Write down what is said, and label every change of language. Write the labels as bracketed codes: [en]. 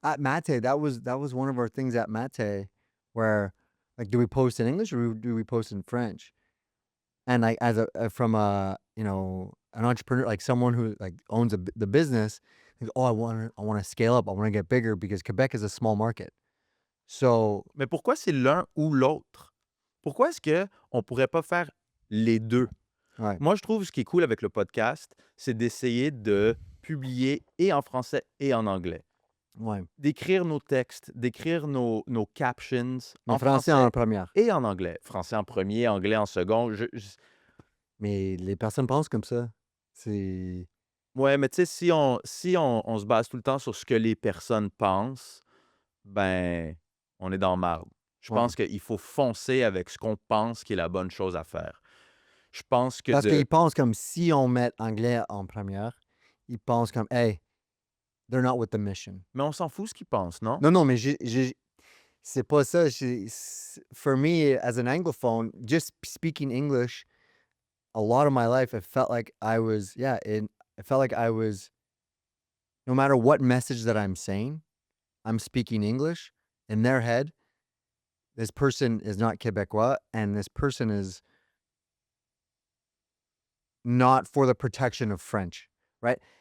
[en] At Mate, that was one of our things at Mate, where like, do we post in English or do we post in French? And like from an entrepreneur, like someone who like owns the business, like, oh, I want to scale up, I want to get bigger because Quebec is a small market. So [fr] Mais pourquoi c'est l'un ou l'autre? Pourquoi est-ce qu'on pourrait pas faire les deux? ouais. Moi, je trouve ce qui est cool avec le podcast, c'est d'essayer de publier et en français et en anglais. Ouais. D'écrire nos textes, d'écrire nos captions En français en première. et en anglais. Français en premier, anglais en second. Mais les personnes pensent comme ça. C'est Ouais, mais tu sais, si on on se base tout le temps sur ce que les personnes pensent, ben, on est dans marde. Je Ouais. pense qu'il faut foncer avec ce qu'on pense qui est la bonne chose à faire. Je pense que Parce qu'ils pensent comme si on met anglais en première, ils pensent comme, [en] hey, they're not with the mission. [fr] Mais on s'en fout ce qu'ils pensent, non? Non, mais c'est pas ça. [en] For me, as an Anglophone, just speaking English, a lot of my life, it felt like it felt like I was, no matter what message that I'm saying, I'm speaking English. In their head, this person is not Québécois, and this person is not for the protection of French, right?